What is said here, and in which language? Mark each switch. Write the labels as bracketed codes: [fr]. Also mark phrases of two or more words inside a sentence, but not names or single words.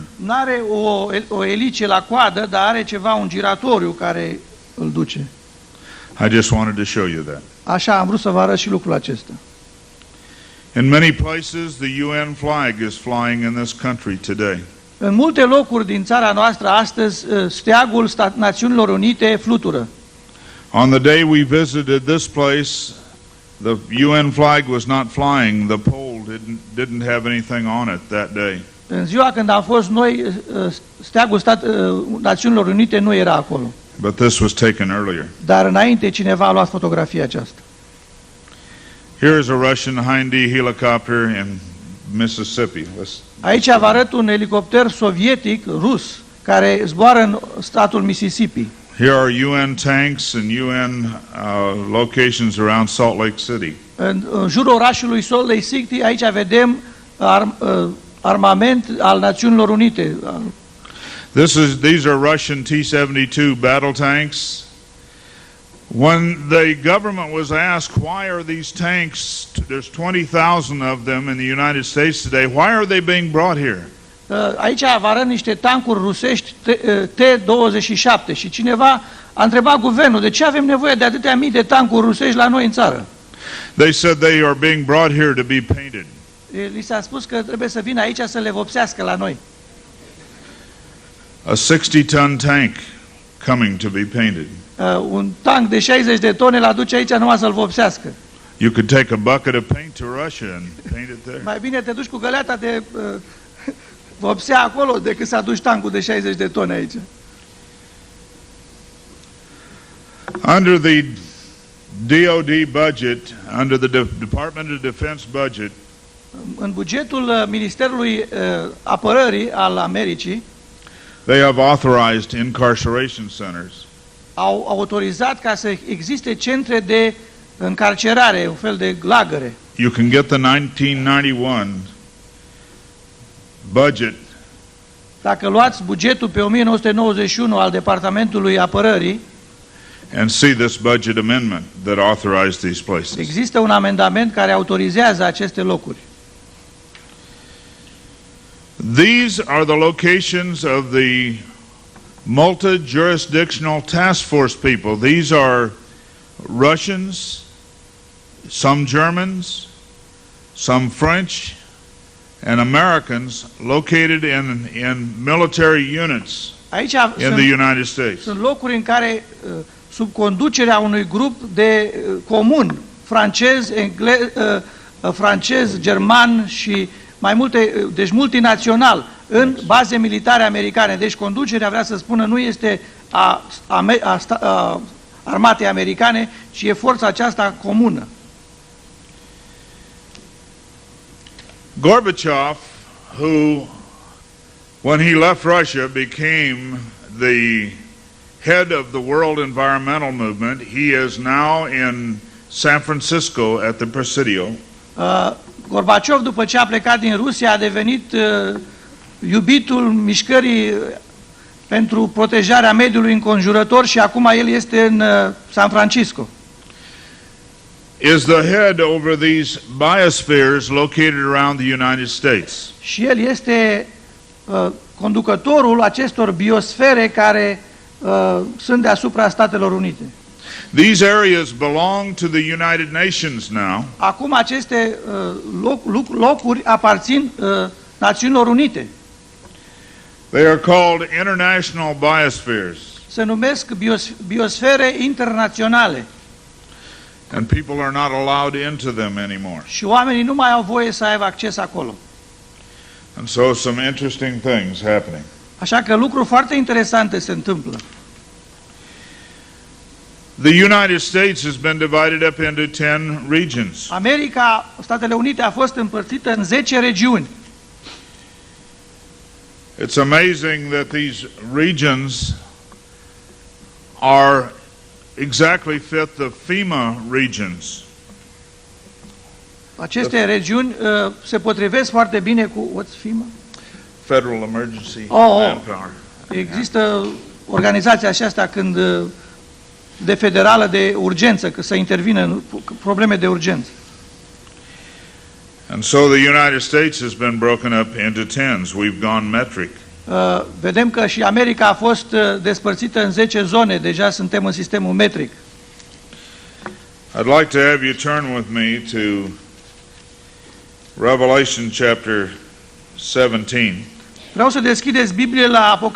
[ro] N-are o elice la coadă, dar are un giratoriu care îl duce. [en] I just wanted to show you that. [ro] Așa am vrut să vă arăt și lucrul acesta. [en] In many places, the UN flag is flying in this country today. [ro] În multe locuri din țara noastră astăzi steagul Națiunilor Unite flutură. [en] On the day we visited this place, the UN flag was not flying. The pole didn't have anything on it that day. [ro] În ziua când am fost noi, steagul Națiunilor Unite nu era acolo. [en] But this was taken earlier. [ro] Dar înainte cineva a luat fotografia aceasta. [en] Here is a Russian Hind-D helicopter in Mississippi. [ro] Aici vă arăt un elicopter sovietic rus care zboară în statul Mississippi. [en] Here are UN tanks and UN locations around Salt Lake City. [ro] În jurul orașului Salt Lake City, aici vedem armament al Națiunilor Unite. [en] These are Russian T-72 battle tanks. When the government was asked, why are these tanks, there's 20,000 of them in the United States today, why are they being brought here? [ro] Aici vă arăt niște tancuri rusești T-27 și cineva a întrebat guvernul de ce avem nevoie de atâtea mii de tancuri rusești la noi în țară. [en] They said they are being brought here to be painted. [ro] Li s-a spus că trebuie să vină aici să le vopsească la noi. [en] A 60-ton tank coming to be painted. [ro] Un tank de 60 de tone l-aduce aici numai să-l vopsească. [en] You could take a bucket of paint to Russia and paint it there. [ro] Mai bine te duci cu găleata de vopsea acolo decât să aduci tancul de 60 de tone aici. [en] Under the DOD budget, under the Department of Defense budget, [ro] în bugetul Ministerului Apărării al Americii, [en] they have authorized incarceration centers. [ro] Au autorizat ca să existe centre de încarcerare, un fel de lagăre. [en] You can get the 1991 budget. [ro] Dacă luați bugetul pe 1991 al Departamentului Apărării, [en] and see this budget amendment that authorized these places. [ro] există un amendament care autorizează aceste locuri. [en] These are the locations of the multi-jurisdictional task force people. These are Russians, some Germans, some French, and Americans located in military units [ro] Aici [en] in the United States. [ro] Sunt locuri în care, sub conducerea unui grup de comun, francez, german și mai multe, deci multinațional, în baze militare americane. Deci conducerea, vrea să spună, nu este a armatei americane, ci e forța aceasta comună. [en] Gorbachev, who, when he left Russia, became the head of the World Environmental Movement, he is now in San Francisco at the Presidio. [ro] Gorbachev, după ce a plecat din Rusia, a devenit iubitul mișcării pentru protejarea mediului înconjurător și acum el este în San Francisco. [en] Is the head over these biospheres located around the United States. [ro] Și el este conducătorul acestor biosfere care sunt deasupra Statelor Unite. [en] These areas belong to the United Nations now. [ro] Acum aceste locuri aparțin Națiunilor Unite. [en] They are called international biospheres. [ro] Se numesc biosfere internaționale. [en] And people are not allowed into them anymore. [ro] Și oamenii nu mai au voie să aibă acces acolo. [en] And so some interesting things happening. [ro] Așa că lucruri foarte interesante se întâmplă. [en] The United States has been divided up into 10 regions. [ro] America, Statele Unite a fost împărțită în 10 regiuni. [en] It's amazing that these regions are exactly fit the FEMA regions. [ro] Aceste regiuni se potrivesc foarte bine cu [en] what's FEMA? Federal Emergency Manpower. [ro] Există organizația aceasta când de federală de urgență, că să intervină în probleme de urgență. [en] And so the United States has been broken up into tens. We've gone metric. [ro] Vedem că și America a fost despărțită în 10 zone, deja suntem în sistemul metric. [en] I'd like to have you turn with me to Revelation chapter 17. [ro] Vreau să deschideți Biblie la Apocalipsa.